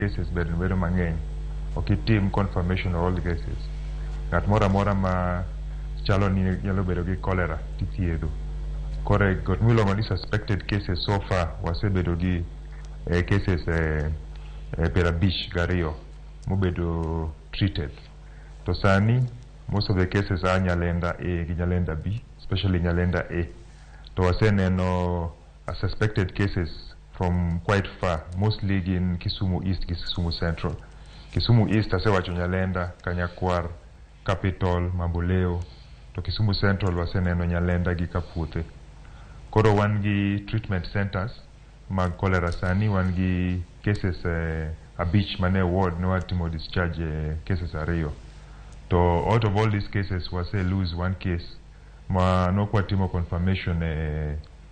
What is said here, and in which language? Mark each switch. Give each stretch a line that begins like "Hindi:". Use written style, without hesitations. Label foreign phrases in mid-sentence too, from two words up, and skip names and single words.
Luo (Kenya and Tanzania): cases bedo mang'eny.
English: Okitim confirmation of all the cases.
Luo (Kenya and Tanzania): Ng'at moro amora ma chalo ni nyalo bedo gi cholera tithiedho. Kore got miluongo ni
English: suspected cases so far
Luo (Kenya and Tanzania): wasebedo gi cases perabich gariyo mobedo treated. To sani
English: most of the cases are Nyalenda A gi Nyalenda B, especially Nyalenda A.
Luo (Kenya and Tanzania): To waseneno
English: suspected cases from quite far, mostly in Kisumu East, Kisumu Central.
Luo (Kenya and Tanzania): Kisumu East asewacho Nyalenda, Kanyakwak, Capital, Mamboleo. To Kisumu Central waseneno Nyalenda gi Kapuothe. Koro wan gi
English: treatment centers
Luo (Kenya and Tanzania): mag cholera sani, wan gi cases abich mane ward no watimo discharge cases ariyo.
English: To out of all these cases wase lose one case
Luo (Kenya and Tanzania): ma no kwatimo
English: confirmation